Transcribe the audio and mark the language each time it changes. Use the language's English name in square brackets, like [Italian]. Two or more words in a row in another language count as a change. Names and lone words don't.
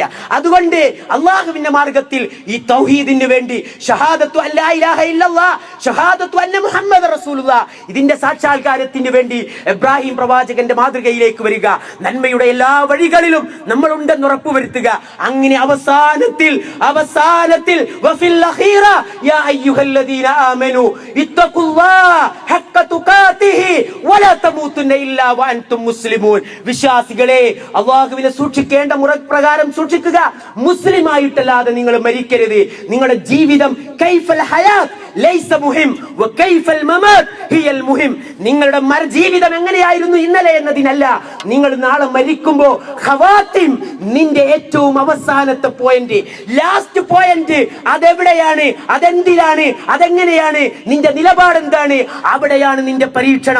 [Malayalam] അതുകൊണ്ട് അള്ളാഹുവിന്റെ മാർഗത്തിൽ ഈ തൗഹീദിന് വേണ്ടി [Arabic] شهادة ألا إله إلا الله شهادة أن محمد رسول الله, [Malayalam] ഇതിന്റെ സാക്ഷാത്കാരത്തിന് വേണ്ടി ഇബ്രാഹിം പ്രവാചകന്റെ മാതൃകയിലേക്ക് വരിക. നന്മയുടെ എല്ലാ വഴികളിലും നമ്മൾ ഉണ്ടെന്ന് ഉറപ്പുവരുത്തുക. അങ്ങനെ അവസാനത്തിൽ [Arabic] يا أيها الذين آمنوا اتقوا الله حق تقاته ولا تموتن إلا وأنتم مسلمون. [Malayalam] വിശ്വാസികളെ, അല്ലാഹുവിനെ സൂക്ഷിക്കേണ്ട മുറപ്രകാരം സൂക്ഷിക്കുക. മുസ്ലിമായിട്ടല്ലാതെ നിങ്ങൾ മരിക്കരുത്. നിങ്ങളുടെ ജീവിതം [Arabic] كيف الحياة ليس مهم وكيف الممات هي المهم. [Malayalam] നിങ്ങളുടെ ജീവിതം എങ്ങനെയായിരുന്നു ഇന്നലെ എന്നതിനല്ല, നിങ്ങൾ നാളെ മരിക്കുമ്പോൾ ഖവാത്തിം, നിന്റെ ഏറ്റവും അവസാനത്തെ പോയിന്റ്, [English] last point, [Malayalam] അതെവിടെയാണ്, അതെന്തിനാണ്, അതെങ്ങനെയാണ്, നിന്റെ നിലപാട് എന്താണ്, അവിടെയാണ് നിന്റെ പരീക്ഷണം.